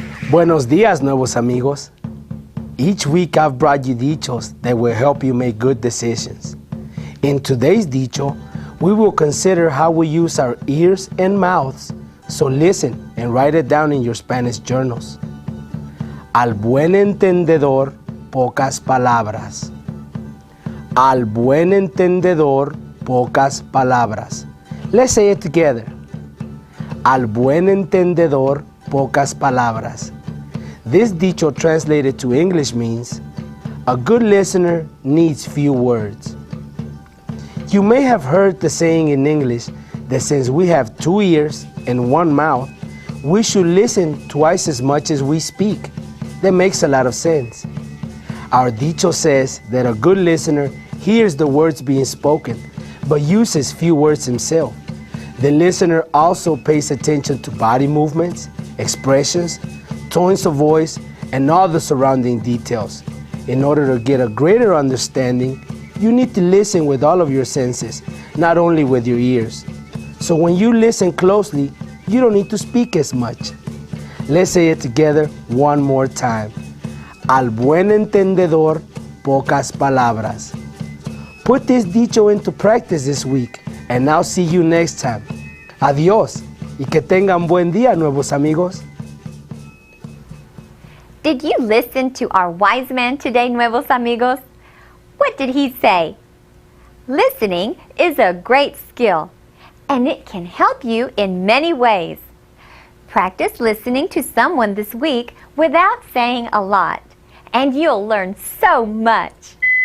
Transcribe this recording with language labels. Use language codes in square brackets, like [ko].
[es] Buenos días, nuevos amigos. [en] Each week I've brought you dichos that will help you make good decisions. In today's dicho, we will consider how we use our ears and mouths, so listen and write it down in your Spanish journals. [es] Al buen entendedor, pocas palabras. Al buen entendedor, pocas palabras. [en] Let's say it together. [es] Al buen entendedor, pocas palabras. [en] This dicho translated to English means, a good listener needs few words. You may have heard the saying in English that since we have 2 ears and 1 mouth, we should listen twice as much as we speak. That makes a lot of sense. Our dicho says that a good listener hears the words being spoken, but uses few words himself. The listener also pays attention to body movements, expressions, tones of voice, and all the surrounding details. In order to get a greater understanding, you need to listen with all of your senses, not only with your ears. So when you listen closely, you don't need to speak as much. Let's say it together one more time. [es] Al buen entendedor, pocas palabras. [en] Put this dicho into practice this week, and I'll see you next time. [es] Adiós, y que tengan buen día, nuevos amigos. [en] Did you listen to our wise man today, Nuevos Amigos? What did he say? Listening is a great skill, and it can help you in many ways. Practice listening to someone this week without saying a lot, and you'll learn so much.